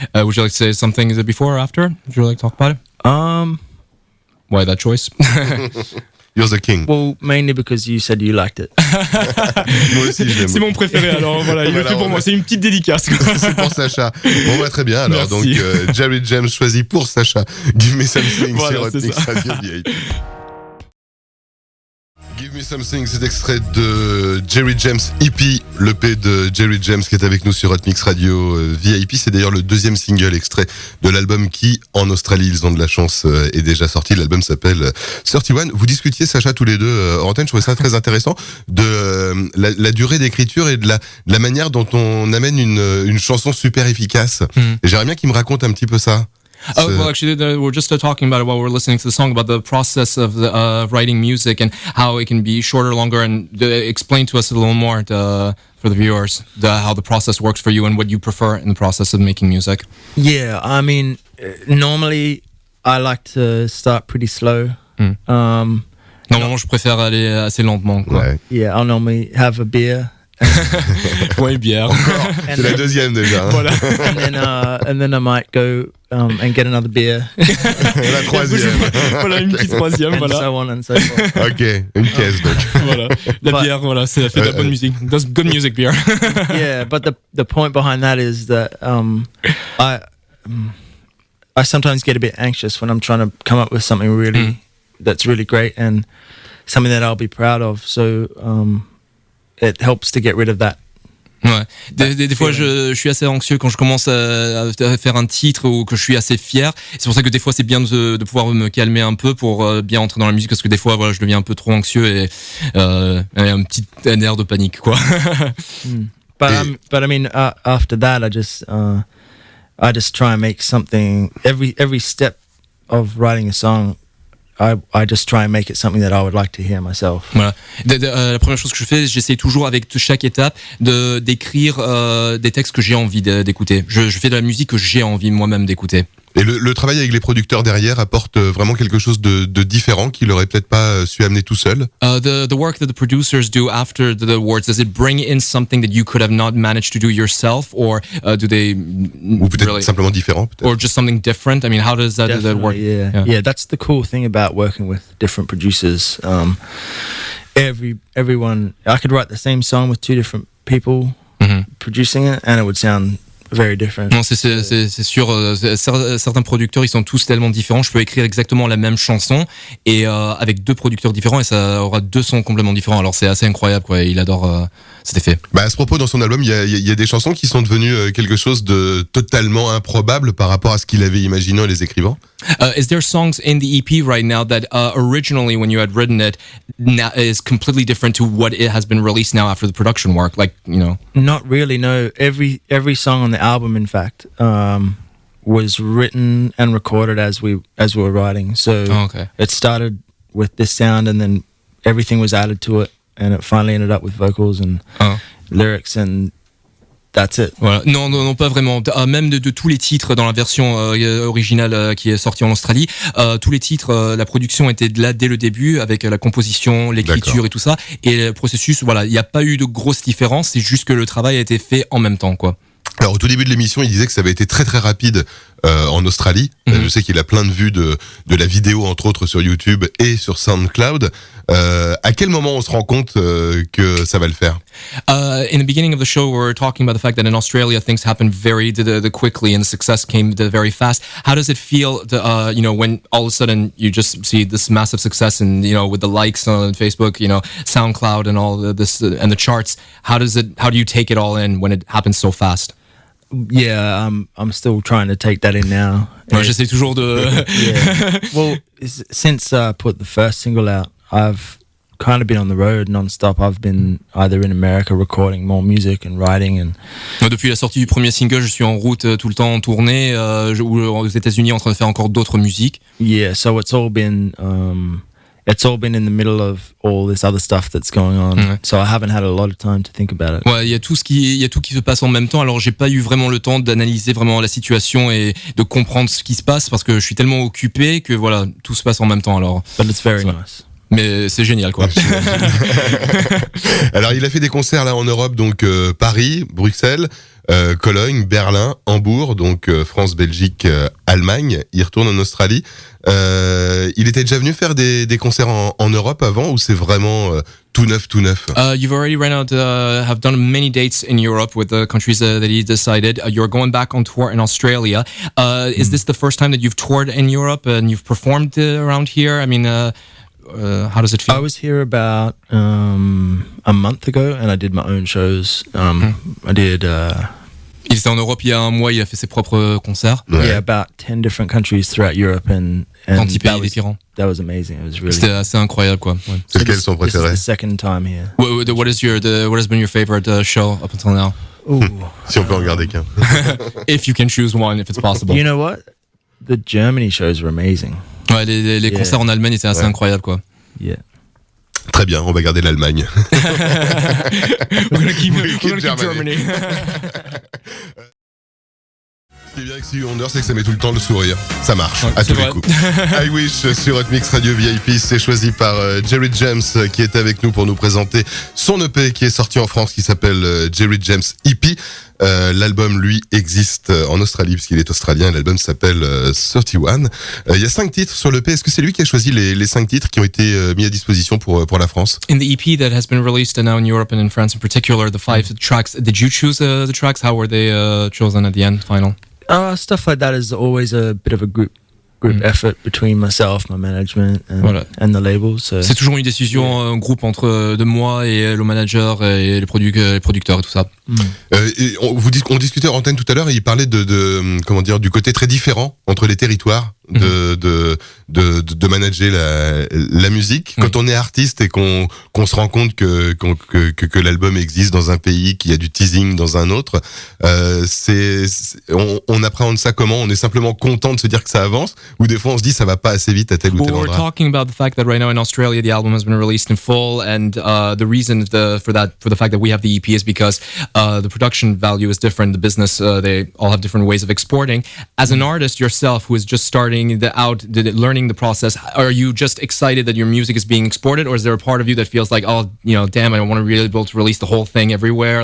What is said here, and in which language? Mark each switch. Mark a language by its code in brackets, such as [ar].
[en] Would you like to say something before or after? Would you like to talk about it? Why that choice? You're the king. Well, mainly because you said you liked it. [fr] Moi aussi, je l'aime. C'est mon préféré, alors voilà, il le fait pour moi. C'est une petite dédicace. C'est pour Sacha. Bon, bah, très bien. Alors, Merci. donc, Jarryd James choisit pour Sacha Give Me Something Voilà, sur Hotmixradio VIP. Give Me Something, c'est extrait de Jarryd James EP, l'EP de Jarryd James qui est avec nous sur Hotmixradio VIP. C'est d'ailleurs le deuxième single extrait de l'album qui, en Australie, ils ont de la chance, est déjà sorti. L'album s'appelle 31. Vous discutiez, Sacha, tous les deux en antenne, je trouvais ça très intéressant, de la durée d'écriture et de la manière dont on amène une chanson super efficace. Et j'aimerais bien qu'il me raconte un petit peu ça. [en] Oh, well, actually, we're just talking about it while we're listening to the song, about the process of writing music and how it can be shorter, longer, and explain to us a little more for the viewers how the process works for you and what you prefer in the process of making music. Yeah, I mean, normally I like to start pretty slow. [fr] Normalement, je préfère aller assez lentement, quoi. Ouais. [en] Yeah, I'll normally have a beer. [fr] Ouais, bière. C'est la deuxième déjà. Hein. Voilà. [en] and then I might go and get another beer. [fr] La troisième. Voilà, une petite troisième, [en] and [fr] voilà. [en] so on and so forth. [fr] Ok, une caisse donc. Voilà. La bière, voilà, ça fait de la bonne musique. [en] That's good music, beer. Yeah, but the point behind that is that I sometimes get a bit anxious when I'm trying to come up with something really that's really great and something that I'll be proud of. So it helps to get rid of that. [fr] Ouais. Des fois, je suis assez anxieux quand je commence à faire un titre ou que je suis assez fier. C'est pour ça que des fois, c'est bien de pouvoir me calmer un peu pour bien entrer dans la musique, parce que des fois, voilà, je deviens un peu trop anxieux et un petit air de panique, quoi. [en] But I mean, after that, I just try and make something. Every step of writing a song, I just try and make it something that I would like to hear myself. [fr] Voilà. La première chose que je fais, j'essaie toujours avec chaque étape d'écrire des textes que j'ai envie d'écouter. Je fais de la musique que j'ai envie moi-même d'écouter. Et le travail avec les producteurs derrière apporte vraiment quelque chose de différent qu'il aurait peut-être pas su amener tout seul. [en] The work that the producers do after the awards, does it bring in something that you could have not managed to do yourself, or do they [fr] Ou peut-être simplement différent, peut-être. [en] or just something different? I mean, how does that work? Yeah, that's the cool thing about working with different producers. Everyone, I could write the same song with two different people producing it, and it would sound very different. [fr] Non, c'est sûr. Certains producteurs, ils sont tous tellement différents. Je peux écrire exactement la même chanson et avec deux producteurs différents et ça aura deux sons complètement différents. Alors c'est assez incroyable, quoi. Il adore cet effet. Bah à ce propos, dans son album, il y a des chansons qui sont devenues quelque chose de totalement improbable par rapport à ce qu'il avait imaginé en les écrivant. [en] Is there songs in the EP right now that originally, when you had written it, now is completely different to what it has been released now after the production work? Like, you know. Not really. No. Every song on the album, in fact, was written and recorded as we were writing. So it started with this sound, and then everything was added to it, and it finally ended up with vocals and lyrics, and that's it. [fr] Voilà. Non, pas vraiment. Même de tous les titres dans la version originale qui est sortie en Australie, tous les titres, la production était là dès le début avec la composition, l'écriture et tout ça. Et le processus, voilà, il n'y a pas eu de grosses différences. C'est juste que le travail a été fait en même temps, quoi. Alors au tout début de l'émission, il disait que ça avait été très très rapide en Australie. Je sais qu'il a plein de vues de la vidéo, entre autres sur YouTube et sur SoundCloud. À quel moment on se rend compte que ça va le faire? [en] In the beginning of the show, we were talking about the fact that in Australia things happen very quickly and the success came very fast. How does it feel, when all of a sudden you just see this massive success and with the likes on Facebook, SoundCloud and all this and the charts? How do you take it all in when it happens so fast? Yeah, I'm still trying to take that in now. [fr] Ouais, j'essaie toujours de. [en] Yeah. Well, since I put the first single out, I've kind of been on the road non-stop. I've been either in America recording more music and writing and. [fr] Depuis la sortie du premier single, je suis en route tout le temps en tournée, ou aux États-Unis en train de faire encore d'autres musiques. [en] Yeah, so it's all been it's all been in the middle of all this other stuff that's going on. So I haven't had a lot of time to think about it. [fr] Ouais, il y a tout qui se passe en même temps. Alors j'ai pas eu vraiment le temps d'analyser vraiment la situation et de comprendre ce qui se passe parce que je suis tellement occupé que voilà, tout se passe en même temps. Alors. [en] But it's very nice. [fr] Mais c'est génial, quoi. Alors, il a fait des concerts là en Europe, donc Paris, Bruxelles, Cologne, Berlin, Hambourg, donc France, Belgique, Allemagne. Il retourne en Australie. Il était déjà venu faire des concerts en Europe avant, ou c'est vraiment tout neuf? [en] You've already have done many dates in Europe with the countries that he decided. You're going back on tour in Australia. Is this the first time that you've toured in Europe and you've performed around here? I mean, how does it feel? I was here about a month ago, and I did my own shows. I did. [fr] Il était en Europe il y a un mois. Il a fait ses propres concerts. [en] Yeah, about 10 different countries throughout Europe, and [fr] 10 pays différents. [en] That was amazing. It was really. [fr] C'était assez incroyable, quoi. Ouais. C'est lequel son préféré? [en] This is the second time here. What has been your favorite show up until now? Ooh. [fr] Si on peut en garder qu'un. [en] If you can choose one, if it's possible. You know what? The Germany shows were amazing. [fr] Ouais, les concerts en Allemagne étaient assez incroyables, quoi. [en] Yeah. [fr] Très bien, on va garder l'Allemagne. [en] We're gonna keep Germany. [fr] Ce qui est bien avec Stevie Wonder, c'est que ça met tout le temps le sourire. Ça marche, Ouais, à tous les vrai. coups. I Wish sur Hotmixradio VIP, c'est choisi par Jarryd James qui est avec nous pour nous présenter son EP qui est sorti en France, qui s'appelle Jarryd James EP. L'album, lui, existe en Australie, puisqu'il est australien. L'album s'appelle 31. Il y a 5 titres sur l'EP. Est-ce que c'est lui qui a choisi les 5 titres qui ont été mis à disposition pour la France? [en] In the EP that has been released now in Europe and in France in particular, the 5 tracks, did you choose the tracks? How were they chosen at the end, final? Stuff like that is always a bit of a group effort between myself, my management, and the label. So. [fr] C'est toujours une décision en groupe entre de moi et le manager et les producteurs et tout ça. Et on discutait en antenne tout à l'heure et il parlait de comment dire, du côté très différent entre les territoires de manager la musique. Quand on est artiste et qu'on se rend compte que l'album existe dans un pays, qu'il y a du teasing dans un autre, on appréhende ça comment? On est simplement content de se dire que ça avance, ou des fois on se dit ça va pas assez vite à tel ou tel endroit? [en] We're talking about the fact that right now in Australia the album has been released in full, and the reason for the fact that we have the EP is because the production value is different. The business, they all have different ways of exporting. As an artist yourself who is just starting learning the process, are you just excited that your music is being exported, or is there a part of you that feels like, oh, damn, I want to really be able to release the whole thing everywhere?